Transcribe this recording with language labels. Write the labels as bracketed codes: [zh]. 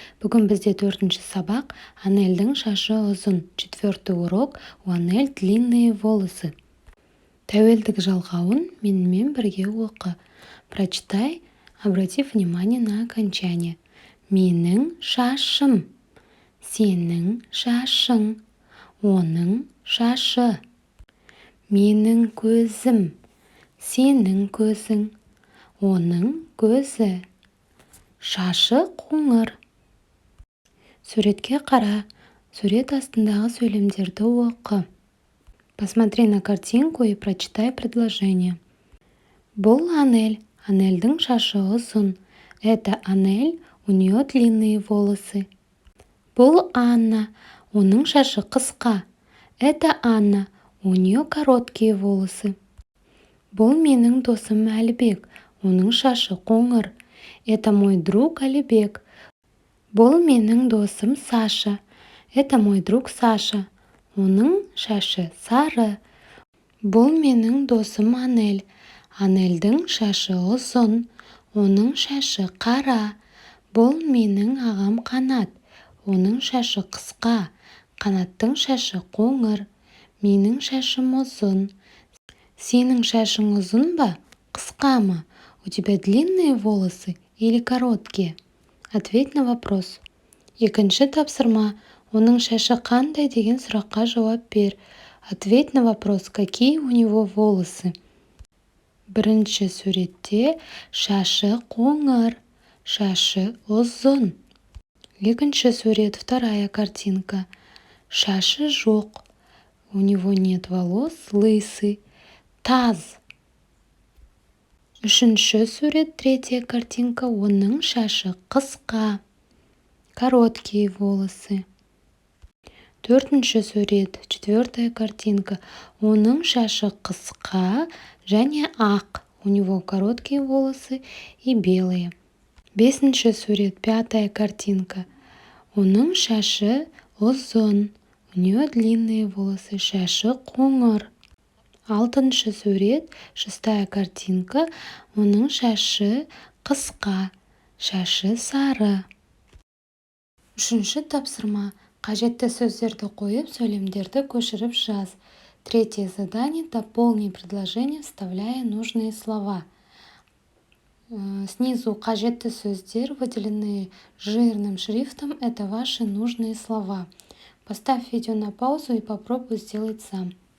[kk] Бүгін бізде 4-ші сабақ Анельдің шашы ұзын. [ru] 4-й урок у Анель длинные волосы. [kk] Тәуелдік жалғауын менімен бірге оқы. [ru] Прочитай, обрати внимание на окончание. [kk] Менің шашым, сенің шашың, оның шашы. Менің көзім, сенің көзің, оның көзі. Шашы қоңыр. Суретке қара. Сурет астындағы сөйлемдерді оқы. [ru] Посмотри на картинку и прочитай предложение. [kk] Бұл Анель. Анельдің шашы ұзын. [ru] Это Анель, у нее длинные волосы. [kk] Бұл Анна. Оның шашы қысқа. [ru] Это Анна, у нее короткие волосы. [kk] Бұл менің досым Әлібек. Оның шашы қоңыр. [ru] Это мой друг Алибек. [kk] Бұл менің досым Саша. [ru] Это мой друг Саша. [kk] Оның шашы сары. Бұл менің досым Анель. Анельдің шашы ұзын. Оның шашы қара. Бұл менің ағам Қанат. Оның шашы қысқа. Қанаттың шашы қоңыр. Менің шашым ұзын. Сенің шашың ұзын ба? Қысқа ма? [ru] У тебя длинные волосы или короткие? Ответь на вопрос. [kk] Екінші тапсырма. Оның шашы қандай деген сұраққа жауап бер. [ru] Ответь на вопрос, какие у него волосы. [kk] Бірінші суретте шашы қоңыр, шашы ұзын. Екінші сурет, [ru] вторая картинка. [kk] Шашы жоқ. [ru] У него нет волос, лысый. [kk] Таз. Үшінші сурет, [ru] третья картинка. [kk] Оның шашы қысқа. [ru] Короткие волосы. [kk] Төртінші сурет, [ru] четвертая картинка. [kk] Оның шашы қысқа және ақ. [ru] У него короткие волосы и белые. [kk] Бесінші сурет, [ru] пятая картинка. [kk] Оның шашы ұзын. [ru] У нее длинные волосы. [kk] Шашы қоңыр. Алтыншы сурет, [ru] шестая картинка. [kk] Оның шашы қысқа. Шашы сары. Үшінші тапсырма. Қажетті сөздерді қойып, сөйлемдерді көшіріп жаз. [ru] Третье задание. Дополни предложение, вставляя нужные слова. Снизу [kk] қажетті сөздер, [ru] выделенные жирным шрифтом. Это ваши нужные слова. Поставь видео на паузу и попробуй сделать сам.